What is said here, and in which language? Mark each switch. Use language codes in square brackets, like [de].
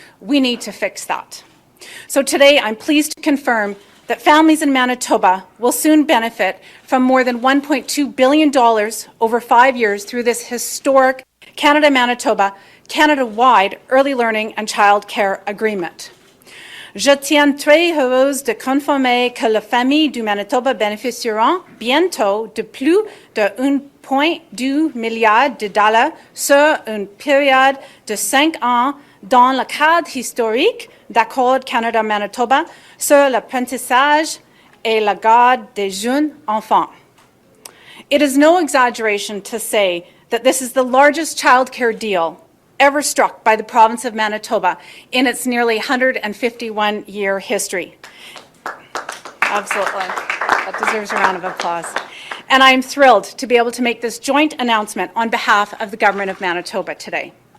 [en] We need to fix that. So today, I'm pleased to confirm that families in Manitoba will soon benefit from more than $1.2 billion over 5 years through this historic Canada-Manitoba, Canada-wide early learning and childcare agreement. [fr] Je tiens très heureuse de confirmer que les familles du Manitoba bénéficieront bientôt de plus de 1,2 milliard de dollars sur une période de 5 ans dans le cadre historique d'accord Canada-Manitoba sur l'apprentissage et la garde des jeunes enfants. [en] It is no exaggeration to say that this is the largest childcare deal ever struck by the province of Manitoba in its nearly 151-year history. Absolutely. That deserves a round of applause. And I am thrilled to be able to make this joint announcement on behalf of the Government of Manitoba today.